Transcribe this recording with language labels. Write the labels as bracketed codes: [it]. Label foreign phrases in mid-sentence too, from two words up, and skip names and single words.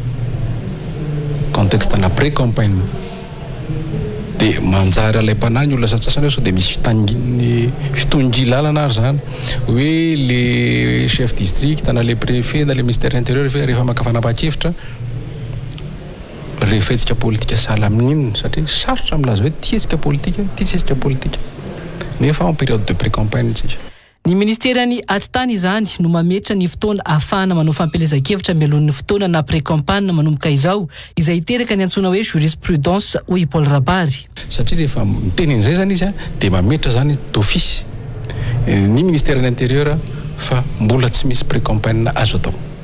[mg] contexte na pré-campagne dia manjary alay mpanany olona satsasany sao dia misy fitongi lalana ary zany hoe [fr] le chef district [mg] na [fr] le préfet [mg] na [fr] le ministère intérieur [mg] rehefa maka fanapahan-kevitra rehefa hetsika politika sahala amin'inona satria sarotra milaza hoe ty hetsika politika ty tsy hetsika politika nefa [fr] en période de pré-campagne [mg] tsika. Ny ministerany atitany izany no mametra ny fotoana ahafahana manao fampelezan-kevitra mialohan'ny fotoana na pré-campagne manomboka izao izay hiteraka ny antsoina hoe jurisprudence hoy Paul Rabary. Satria rehefa miteny an'izay zany izy dia mametra zany d'office ny [fr] ministère de l'intérieur [mg] fa mbola tsy misy pré-campagne azo atao.